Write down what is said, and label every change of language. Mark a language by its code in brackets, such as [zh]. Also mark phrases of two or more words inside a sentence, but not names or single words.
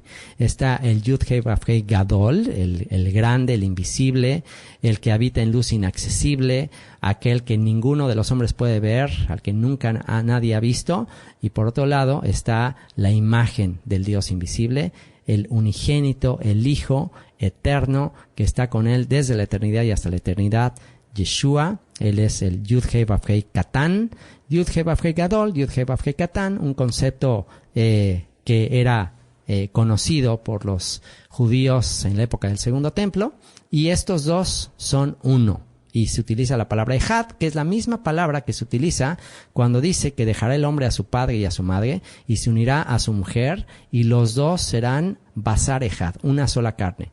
[es] Está el [he] יוד הא ואו הא גדול, [es] el grande, el invisible, el que habita en luz inaccesible, aquel que ninguno de los hombres puede ver, al que nunca nadie ha visto. Y por otro lado está la imagen del Dios invisible, el unigénito, el Hijo eterno, que está con él desde la eternidad y hasta la eternidad, Yeshua. Él es el [he] יוד הא ואו הא קטן, יוד הא ואו הא גדול, יוד הא ואו הא קטן, [es] un concepto que era conocido por los judíos en la época del Segundo Templo, y estos 2 son uno. Y se utiliza la palabra Echad, que es la misma palabra que se utiliza cuando dice que dejará el hombre a su padre y a su madre, y se unirá a su mujer, y los 2 serán [he] בשר אחד, [es] una sola carne.